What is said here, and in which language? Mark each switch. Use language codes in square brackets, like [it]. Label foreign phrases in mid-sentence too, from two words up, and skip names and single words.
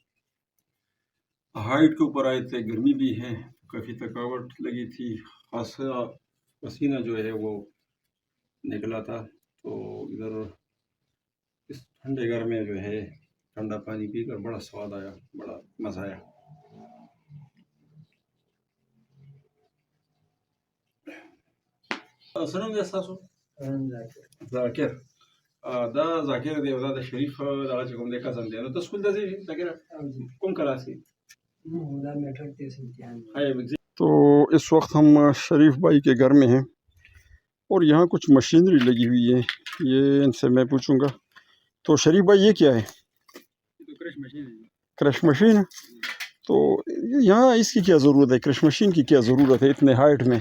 [ur] ہائٹ کے اوپر آئے تھے، گرمی بھی ہے، کافی تھکاوٹ لگی تھی، خاصا پسینہ جو ہے وہ نکلا تھا. تو ادھر اس ٹھنڈے گھر میں جو ہے ٹھنڈا پانی پی کر بڑا سواد آیا، بڑا مزہ آیا. [ps] سنم دې ستاسو؟ ذاکر. دا ذاکر دی او دا د شریف دغه چې کوم دی کزن دی. نو ته سکول ته ځې ذاکر؟ کوم کلاس کې؟ دا میټرک تیس امتحان. [ur] تو اس وقت ہم شریف بھائی کے گھر میں ہیں اور یہاں کچھ مشینری لگی ہوئی ہے، یہ ان سے میں پوچھوں گا. تو شریف بھائی یہ کیا ہے؟ تو [en] crush machine [ur] ہے. [en] crush machine [ur] ہے. تو یہاں اس کی کیا ضرورت ہے؟ [en] crush machine [ur] کی کیا ضرورت ہے اتنے ہائٹ میں؟